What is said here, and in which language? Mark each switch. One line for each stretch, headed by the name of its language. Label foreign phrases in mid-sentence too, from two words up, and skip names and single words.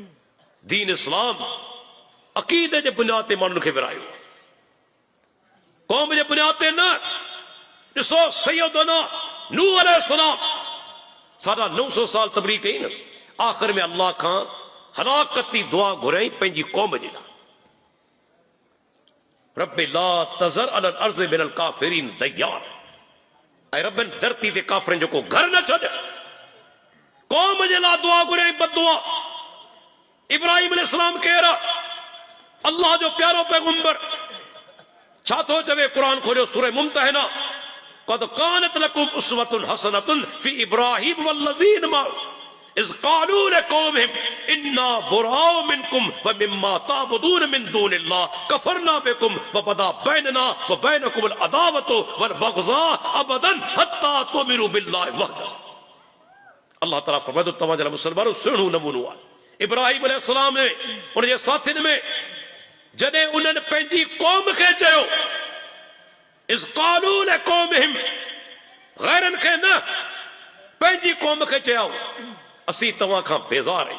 Sindhi: दीन इस्लाम अक़ीदे जे बुनियाद ते माण्हुनि खे विरायो, क़ौम जे बुनियाद ते न। ॾिसो सैयदना नूह अलैहिस्सलाम 950 साल तबलीग कई न, आख़िर में अल्लाह खां हलाकती दुआ घुराई पंहिंजी क़ौम जे लाइ।
Arabic: رب لا تذر على الأرض من الكافرين ديارا.
Sindhi: ऐं रब्बन धरती ते काफ़िरनि जो को घर न छॾ। क़ौम जे लाइ दुआ घुराई, बददुआ। इब्राहिम अलैहिस्सलाम केरु? अल्लाह जो प्यारो पैगंबर। छा थो चवे? क़ुरान खोलियो, सूरह मुम्तहिना।
Arabic: قد كانت لكم أسوة حسنة في إبراهيم والذين معه إذ قالوا لقومهم إنا برآء منكم ومما تعبدون من دون الله كفرنا بكم وبدا بيننا وبينكم العداوة والبغضاء أبدا حتى تؤمنوا بالله وحده.
Sindhi: अल्लाह ताला फरमाए, तव्हां जे मुसलमानो सुहिणो नमूनो आहे। इब्राहिम अलैहिस्सलाम में उनजे साथियुनि में जॾहिं उन्हनि पंहिंजी क़ौम खे चयो,
Arabic: إذ قالوا لقومهم,
Sindhi: गैरनि खे न, पंहिंजी क़ौम खे चयो, असीं तव्हां खां बेज़ार आहियूं।